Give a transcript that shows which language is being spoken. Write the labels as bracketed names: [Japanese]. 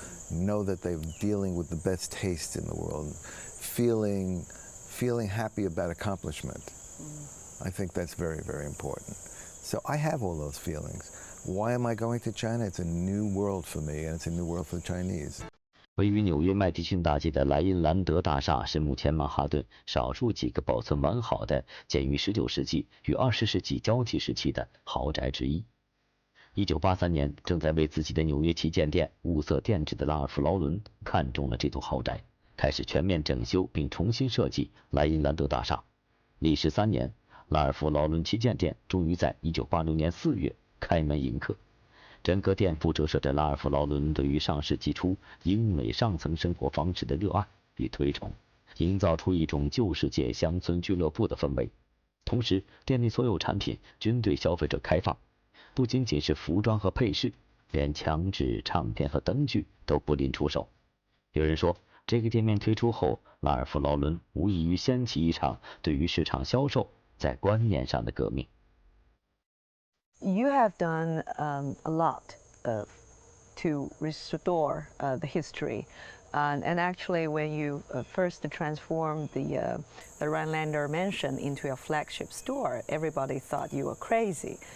[English] know that they're dealing with the best taste in the world, feeling happy about accomplishment. I think that's very, very important. So I have all those feelings. Why am I going to China? It's a new world for me, and it's a new world for the Chinese. [Chinese] 位于纽约麦迪逊大街的莱茵兰德大厦是目前曼哈顿少数几个保存完好的建于19世纪与20世纪交替时期的豪宅之一。 1983年，正在为自己的纽约旗舰店物色店址的拉尔夫·劳伦看中了这栋豪宅，开始全面整修并重新设计莱茵兰德大厦。历时3年，拉尔夫·劳伦旗舰店终于在1986年4月开门迎客。整个店铺折射着拉尔夫·劳伦对于上世纪初英美上层生活方式的热爱与推崇，营造出一种旧世界乡村俱乐部的氛围。同时，店内所有产品均对消费者开放，不仅仅是服装和配饰，连墙纸、唱片和灯具都不吝出售。有人说，这个店面推出后，拉尔夫·劳伦无异于掀起一场对于市场销售在观念上的革命。 [English] You have done a lot to restore the history. And actually, when you first transformed the Rhinelander mansion into a flagship store, everybody thought you were crazy.